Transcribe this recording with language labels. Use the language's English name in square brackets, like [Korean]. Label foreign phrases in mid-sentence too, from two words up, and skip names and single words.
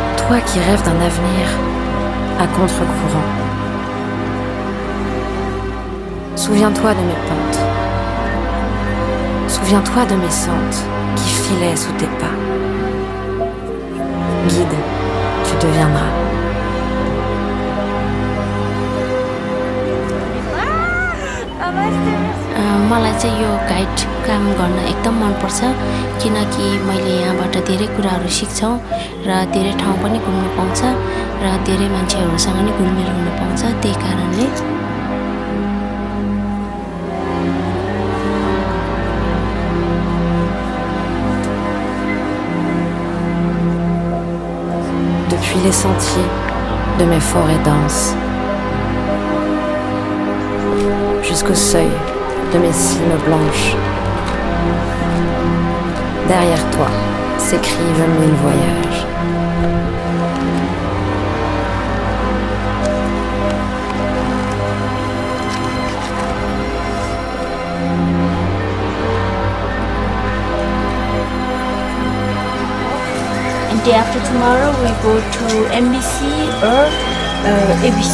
[French] Toi qui rêves d'un avenir à contre-courant. Souviens-toi de mes pentes. Souviens-toi de mes sentes qui filaient sous tes pas. Guide, tu deviendras. [Nepali] मलाई चाहिँ यो गाइड काम गर्न एकदम मनपर्छ किनकि मैले यहाँबाट धेरै कुराहरू सिक्छौँ र धेरै ठाउँ पनि घुम्नु पाउँछ र धेरै मान्छेहरूसँग नि घुलमिल हुन पाउँछ त्यही कारणले [French] Depuis les sentiers de mes forêts denses jusqu'au seuil de mes cimes blanches. Derrière toi s'écrivent 1000 voyages. [English] And day after tomorrow we go to MBC or ABC.